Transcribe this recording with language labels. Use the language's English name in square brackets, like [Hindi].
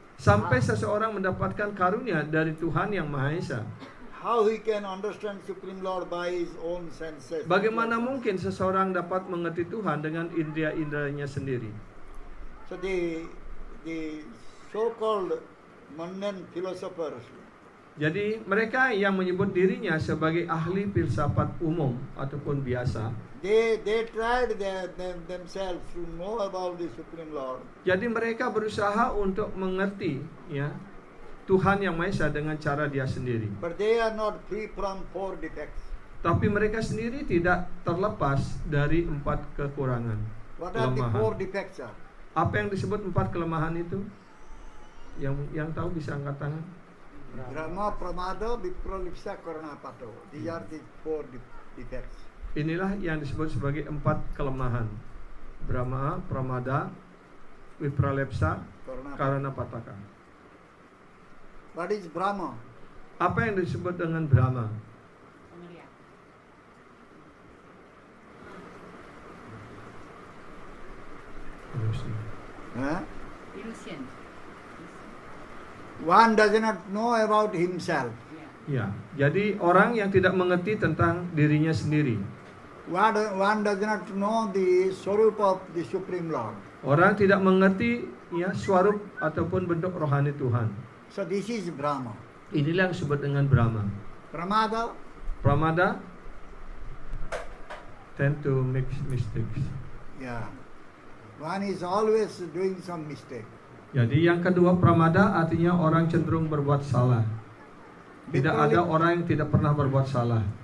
[Indonesian] Sampai seseorang mendapatkan karunia dari Tuhan yang Maha Esa, [English] how he can understand Supreme Lord by his own senses? [Indonesian] bagaimana mungkin seseorang dapat mengerti Tuhan dengan indera-inderanya sendiri? [English] So the so-called mundane philosophers, [Indonesian] Jadi mereka yang menyebut dirinya sebagai ahli filsafat umum ataupun biasa, [English] they tried themselves to know about the Supreme Lord. [Indonesian] jadi mereka berusaha untuk mengerti ya Tuhan yang Maha Esa dengan cara dia sendiri. [English] But they are not free from four defects. [Indonesian] Tapi mereka sendiri tidak terlepas dari 4 kekurangan. [English] What are the [Indonesian] Kelemahan. [English] four defects? [Indonesian] Apa yang disebut 4 kelemahan itu? Yang tahu bisa angkat tangan. [Sanskrit] Brahma, Pramada, Vipralipsa, Karanapato. [English] These are the four defects. [Indonesian] Inilah yang disebut sebagai 4 kelemahan. [Sanskrit] Brahma, Pramada, Vipralepsa, Karanapataka. [English] What is Brahma? [Indonesian] Apa yang disebut dengan Brahma? Huh? [English] One does not know about himself. [Indonesian] Ya, jadi orang yang tidak mengerti tentang dirinya sendiri. [English] One does not know the swarup of the Supreme Lord. [Indonesian] Orang tidak mengerti ya swarup ataupun bentuk rohani Tuhan. [English] So this is Brahma. [Indonesian] Inilah yang disebut dengan Brahma. [Sanskrit] Pramada, [English] Pramada tend to make mistakes. yeah. One is always doing some mistake. [Indonesian] Jadi yang kedua pramada artinya orang cenderung berbuat salah. Tidak ada orang yang tidak pernah berbuat salah.